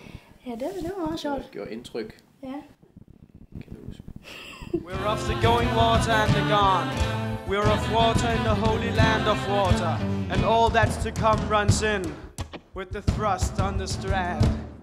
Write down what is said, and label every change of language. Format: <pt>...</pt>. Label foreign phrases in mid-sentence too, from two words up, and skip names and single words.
<da>Ja, det var meget sjovt. Det gjorde indtryk. Ja. Kan du huske?</da> <en>We're of the going water and the gone. We're of water in the holy land of water. And all that's to come runs in with the thrust on the strand.</en>